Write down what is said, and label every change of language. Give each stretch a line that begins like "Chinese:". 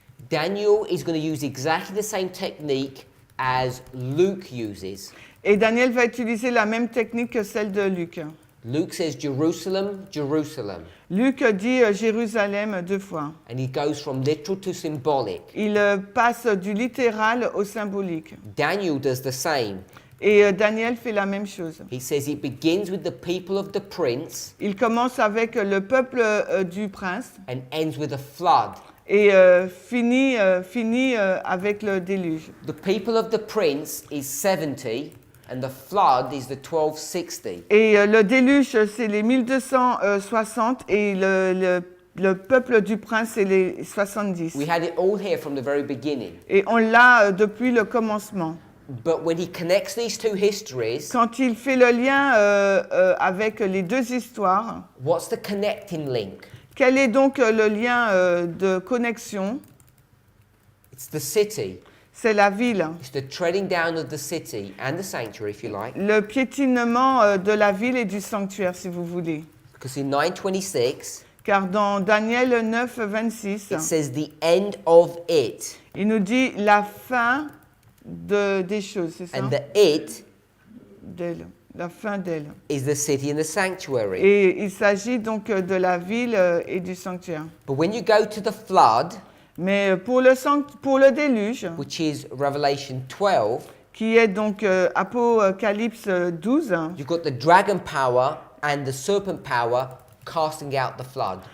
English: Daniel is going to use exactly the same technique as Luke uses.
French: Et Daniel va utiliser la même technique que celle de Luc.
English: Luke says Jerusalem, Jerusalem,
French: Luc dit Jérusalem 2 fois.
English: and he goes from literal to symbolic.
French: Il passe du littéral au symbolique.
English: Daniel does the same.
French: Et Daniel fait la même chose.
English: He says it begins with the people of the prince
French: Il commence avec le peuple du prince
English: and ends with a flood.
French: et finit avec le déluge.
English: The people of the prince is 70 and the flood is the 1260.
French: Et le déluge, c'est les 1260 et le peuple du prince, c'est les 70.
English: We had it all here from the very beginning.
French: Et on l'a depuis le commencement.
English: But when he connects these two histories,
French: Quand il fait le lien avec les deux histoires,
English: what's the connecting link?
French: quel est donc le lien de connexion?
English: It's the city.
French: C'est la ville.
English: It's the treading down of the city and the sanctuary, if you like.
French: Le piétinement de la ville et du sanctuaire, si vous voulez.
English: Because in 9:26,
French: Car dans Daniel 9, 26,
English: it says the end of it.
French: il nous dit la fin des choses, c'est ça?
English: And the it
French: D'elle, la fin d'elle.
English: is the city and the sanctuary.
French: Et il s'agit donc de la ville et du sanctuaire.
English: But when you go to the flood,
French: Mais pour le déluge,
English: which is Revelation 12,
French: qui est donc Apocalypse 12,
English: you've got the dragon power and the serpent power casting out the flood.